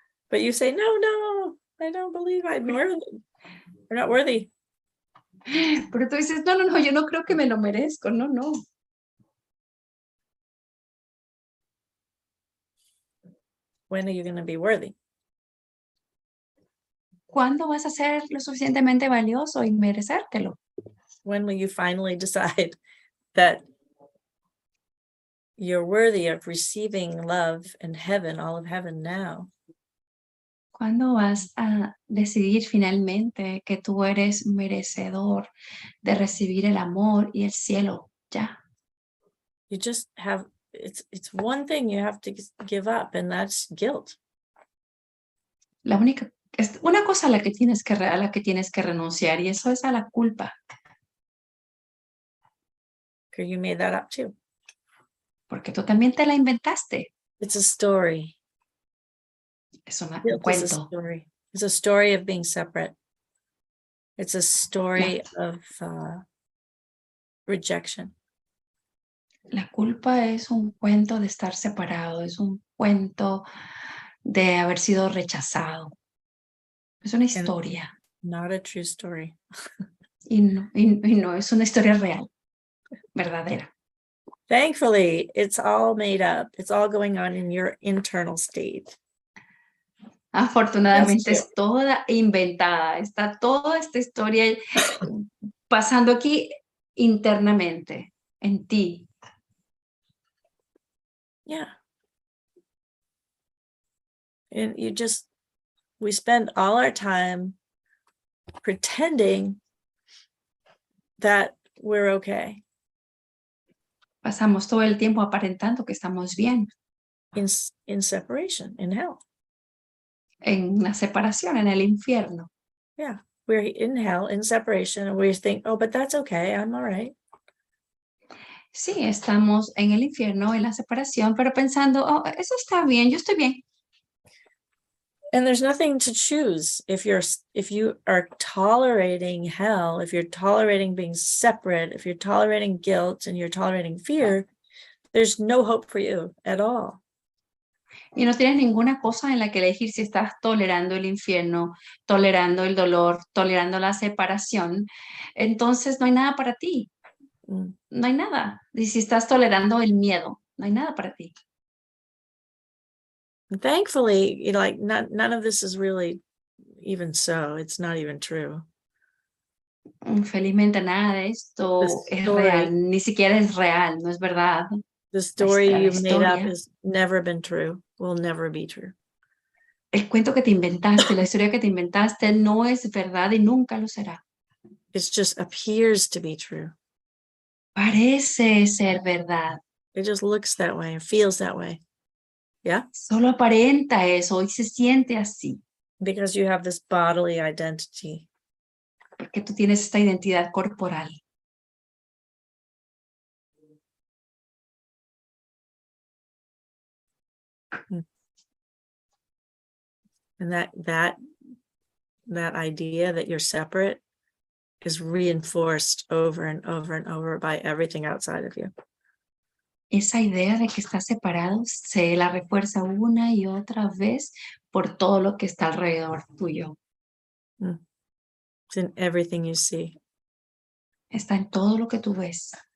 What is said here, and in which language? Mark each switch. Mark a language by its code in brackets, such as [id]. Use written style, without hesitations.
[en] But you say, no, I don't believe I'm worthy. We're not worthy. [es] Pero tú dices, no, yo no creo que me lo merezco, no. [en] When are you going to be worthy? [es] ¿Cuándo vas a ser lo suficientemente valioso y merecértelo? [en] When will you finally decide that you're worthy of receiving love and heaven, all of heaven now? [es] ¿Cuándo vas a decidir finalmente que tú eres merecedor de recibir el amor y el cielo ya? [en] You just have, it's one thing you have to give up, and that's guilt. [es] Es una cosa a la que tienes que renunciar, y eso es a la culpa. [en] Because you made that up too. [es] Porque tú también te la inventaste. [en] It's a story. [es] Es un cuento. [en] It's a story of being separate. It's a story of rejection. [es] La culpa es un cuento de estar separado, es un cuento de haber sido rechazado. Es una historia. [en] Not a true story. [es] Y no es una historia real, verdadera. [en] Thankfully, it's all made up. It's all going on in your internal state. [es] Afortunadamente es toda inventada. Está toda esta historia pasando aquí internamente, en ti. [en] Yeah. And we spend all our time pretending that we're okay. [es] Pasamos todo el tiempo aparentando que estamos bien. [en] In separation, in hell. [es] En una separación, en el infierno. [en] Yeah, we're in hell, in separation, and we think, oh, but that's okay, I'm all right. [es] Sí, estamos en el infierno, en la separación, pero pensando, oh, eso está bien, yo estoy bien. [en] And there's nothing to choose. If you are tolerating hell, if you're tolerating being separate, if you're tolerating guilt and you're tolerating fear, there's no hope for you at all. [es] Y no tienes ninguna cosa en la que elegir si estás tolerando el infierno, tolerando el dolor, tolerando la separación. Entonces no hay nada para ti. No hay nada. Y si estás tolerando el miedo, no hay nada para ti. [en] Thankfully, none of this is really even so. It's not even true. [es] Felizmente nada de esto es real, ni siquiera es real, no es verdad. [en] The story you've made up has never been true, will never be true. [es] El cuento que te inventaste, la historia que te inventaste no es verdad y nunca lo será. [en] It just appears to be true. [es] Parece ser verdad. [en] It just looks that way and feels that way. Yeah? [es] Solo aparenta eso y se siente así. [en] Because you have this bodily identity. [es] Porque tú tienes esta identidad corporal. [en] And that idea that you're separate is reinforced over and over and over by everything outside of you. [es] Esa idea de que estás separado se la refuerza una y otra vez por todo lo que está alrededor tuyo. [en] It's in everything you see. [es] Está en todo lo que tú ves.